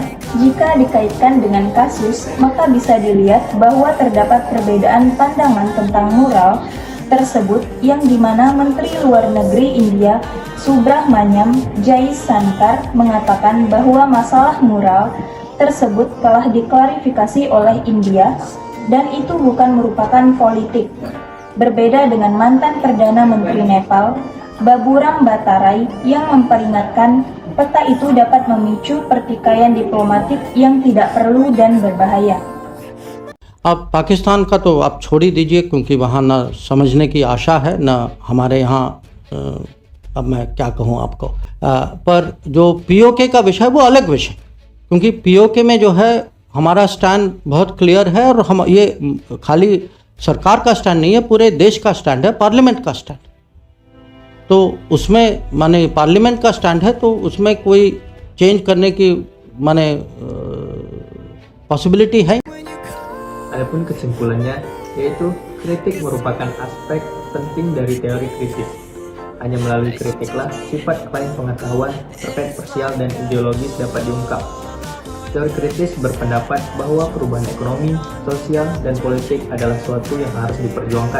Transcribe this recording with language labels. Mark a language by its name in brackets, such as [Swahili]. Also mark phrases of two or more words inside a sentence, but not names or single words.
[Indonesian] Jika dikaitkan dengan kasus, maka bisa dilihat bahwa terdapat perbedaan pandangan tentang moral tersebut yang dimana Menteri Luar Negeri India Subrahmanyam Jaishankar mengatakan bahwa masalah moral tersebut telah diklarifikasi oleh India dan itu bukan merupakan politik. Berbeda dengan mantan Perdana Menteri Nepal, Baburam Bhattarai, yang memperingatkan peta itu dapat memicu pertikaian diplomatik yang tidak perlu dan berbahaya. [Hindi] अब पाकिस्तान का तो आप छोड़ ही दीजिए, क्योंकि वहाँ ना समझने की आशा है ना हमारे यहाँ अब मैं क्या कहूँ आपको, पर जो पीओके का विषय वो अलग विषय, क्योंकि पीओके में जो है हमारा स्टैंड बहुत क्लियर है और हम ये खाली सरकार का स्टैंड नहीं है, पूरे देश का स्टैंड है, पार्लियामेंट का स्टैंड। तो उसमें माने पार्लियामेंट का स्टैंड है तो उसमें कोई चेंज करने की माने पॉसिबिलिटी है। [Indonesian] Adapun kesimpulannya, yaitu kritik merupakan aspek penting dari teori kritis. Hanya melalui kritiklah sifat klaim pengetahuan terkait parsial dan ideologis dapat diungkap. Teori kritis berpendapat bahwa perubahan ekonomi, sosial, dan politik adalah suatu yang harus diperjuangkan.